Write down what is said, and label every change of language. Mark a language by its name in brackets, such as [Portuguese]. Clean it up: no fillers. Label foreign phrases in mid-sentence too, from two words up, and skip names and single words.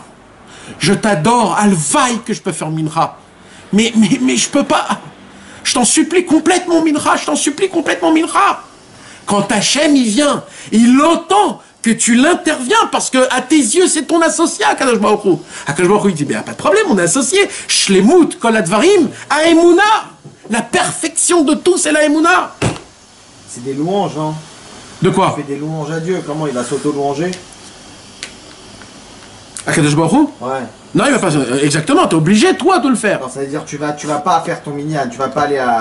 [French] Je t'adore, alvaï que je peux faire mincha. Mais je peux pas. Je t'en supplie, complète mon mincha. Quand Hachem, il vient, il entend que tu l'interviens parce que à tes yeux, c'est ton associé à [Hebrew] קדוש ברוך הוא. קדוש ברוך הוא, [French] il dit, pas de problème, on est associé. [Hebrew] שלמות כל הדברים האמונה. [French] La perfection de tout, c'est la emuna. C'est des louanges, hein. De quoi? Tu fais des louanges à Dieu. Comment il va s'auto-louanger? [Hebrew] קדוש ברוך הוא? [French] Ouais. Non, il va pas. Exactement, t'es obligé, toi, de le faire. Alors ça veut dire tu vas pas faire ton minyan, tu vas pas aller à.